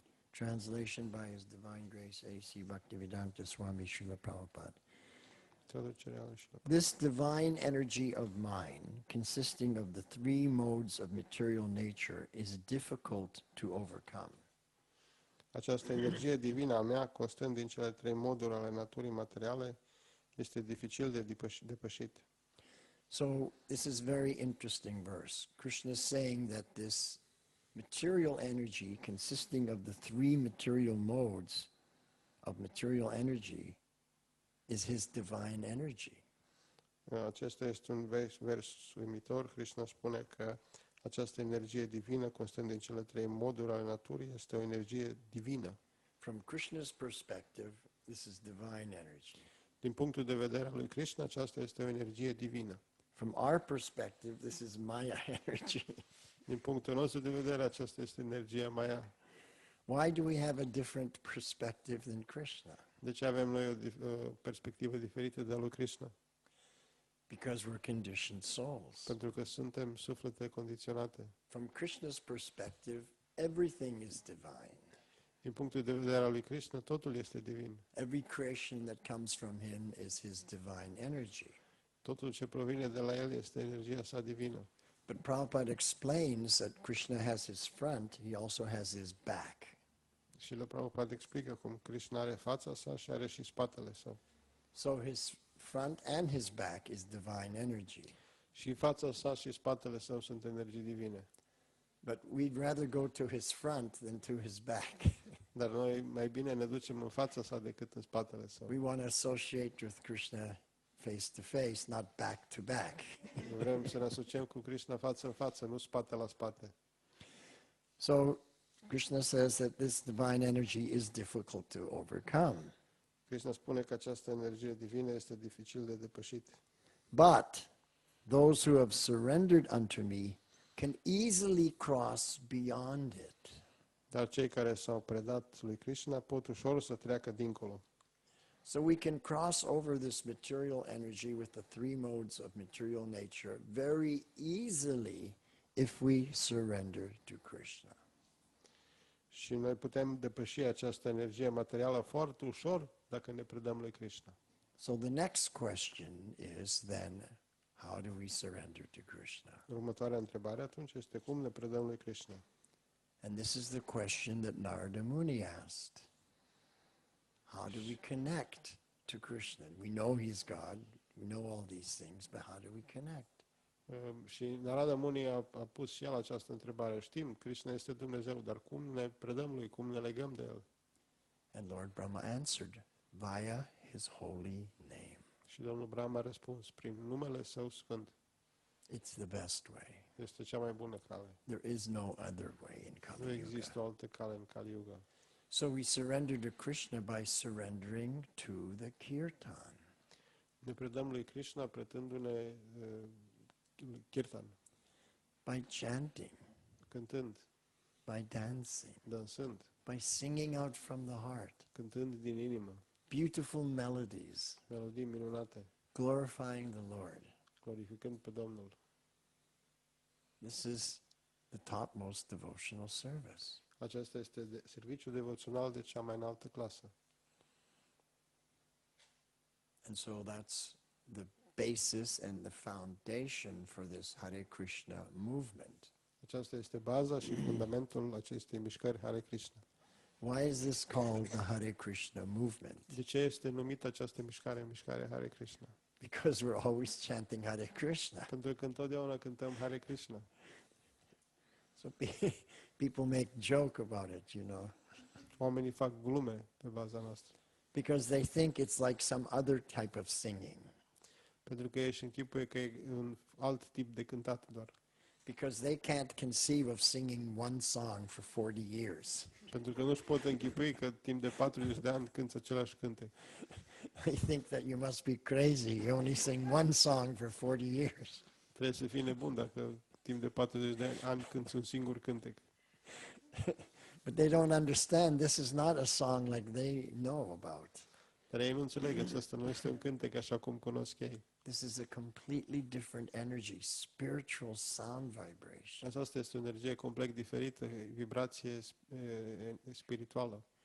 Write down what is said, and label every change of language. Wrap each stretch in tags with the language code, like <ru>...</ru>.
<en>Translation by His Divine Grace A.C. Bhaktivedanta Swami Srila Prabhupada.</en> <ro>Traducerea și la</ro> <en>This divine energy of mine, consisting of the three modes of material nature, is difficult to overcome.</en> <ro>Această energie divină a mea, constând din cele trei moduri ale naturii materiale, este dificil de depășit.</ro> <en>So this is very interesting verse. Krishna is saying that this material energy, consisting of the three material modes of material energy, is His divine energy.</en> <ro>Acesta este un vers uimitor. Krishna spune că această energie divină, constând din cele trei moduri ale naturii, este o energie divină.</ro> <en>From Krishna's perspective, this is divine energy.</en> <ro>Din punctul de vedere al lui Krishna, aceasta este o energie divină.</ro> <en>From our perspective, this is Maya energy.</en> <ro>Din punctul nostru de vedere, aceasta este energia Maya.</ro> <en>Why do we have a different perspective than Krishna?</en> <ro>De ce avem noi o perspectivă diferită de a lui Krishna?</ro> <en>Because we're conditioned souls.</en> <ro>Pentru că suntem suflete condiționate.</ro> <en>From Krishna's perspective, everything is divine.</en> <ro>Din punctul de vedere al lui Krishna, totul este divin.</ro> <en>Every creation that comes from Him is His divine energy.</en> <ro>Totul ce provine de la El este energia sa divină.</ro> <en>But Prabhupada explains that Krishna has His front, He also has His back.</en> <ro>Și la Prabhupada explică cum Krishna are fața sa și are și spatele său.</ro> <en>So His front and His back is divine energy.</en> <ro>Și fața sa și spatele său sunt energii divine.</ro> <en>But we'd rather go to His front than to His back.</en> <ro>Dar noi mai bine ne ducem în fața sa decât în spatele său.</ro> <en>We want to associate with Krishna face to face, not back to back.</en> <ro>Vrem să ne asociem cu Krishna față în față, nu spate la spate.</ro> <en>So Krishna says that this divine energy is difficult to overcome.</en> <ro>Krishna spune că această energie divină este dificil de depășit.</ro> <en>But those who have surrendered unto me can easily cross beyond it.</en> <ro>Dar cei care s-au predat lui Krishna pot ușor să treacă dincolo.</ro> <en>So we can cross over this material energy with the three modes of material nature very easily if we surrender to Krishna.</en> <ro>Și noi putem depăși această energie materială foarte ușor dacă ne predăm lui Krishna.</ro> <en>So the next question is then, how do we surrender to Krishna?</en> <ro>Următoarea întrebare atunci este cum ne predăm lui Krishna.</ro> <en>And this is the question that Narada Muni asked. How do we connect to Krishna? We know He's God, we know all these things, but how do we connect?</en> <ro>Și Narada Muni a pus și el această întrebare. Știm, Krishna este Dumnezeu, dar cum ne predăm lui, cum ne legăm de El?</ro> <en>And Lord Brahma answered, via His holy name.</en> <ro>Și Domnul Brahma a răspuns, prin numele Său Sfânt.</ro> <en>It's the best way.</en> <ro>Este cea mai bună cale.</ro> <en>There is no other way in</en> <ro>Nu Kali există Yuga. o altă cale în Kali Yuga.</ro> <en>So we surrender to Krishna by surrendering to the kirtan.</en> <ro>Ne predăm lui Krishna pretându-ne kirtan,</ro> <en>By chanting,</en> <ro>cântând,</ro> <en>by dancing,</en> <ro>dansând,</ro> <en>by singing out from the heart,</en> <ro>cântând din inimă,</ro> <en>beautiful melodies,</en> <ro>melodii minunate,</ro> <en>glorifying the Lord.</en> <ro>glorificând pe Domnul.</ro> <en>This is the topmost devotional service.</en> <ro>Acesta este serviciul devoțional de cea mai înaltă clasă.</ro> <en>And so that's the basis and the foundation for this Hare Krishna movement.</en> <ro>Aceasta este baza și fundamentul acestei mișcări Hare Krishna.</ro> <en>Why is this called the Hare Krishna movement?</en> <ro>De ce este numită această mișcare Hare Krishna?</ro> <en>Because we're always chanting Hare Krishna.</en> <ro>Pentru că întotdeauna cântăm Hare Krishna.</ro> <en>So people make joke about it, you know,</en> <ro>Oamenii fac glume pe baza noastră.</ro> <en>because they think it's like some other type of singing.</en> <ro>Pentru că ei își închipuie că e un alt tip de cântat doar.</ro> <en>Because they can't conceive of singing one song for 40 years.</en> <ro>Pentru că nu-și pot închipui că timp de 40 de ani cântă același cântec.</ro> <en>They think that you must be crazy. You only sing one song for 40 years.</en> <ro>Trebuie să fii nebun dacă timp de 40 de ani cânti un singur cântec.</ro> <en>But they don't understand this is not a song like they know about.</en> <ro>Dar ei nu înțeleg că acesta nu este un cântec așa cum cunosc ei.</ro> <en>This is a completely different energy, spiritual sound vibration.</en> <ro>Aceasta este o energie complet diferită, vibrație spirituală.</ro>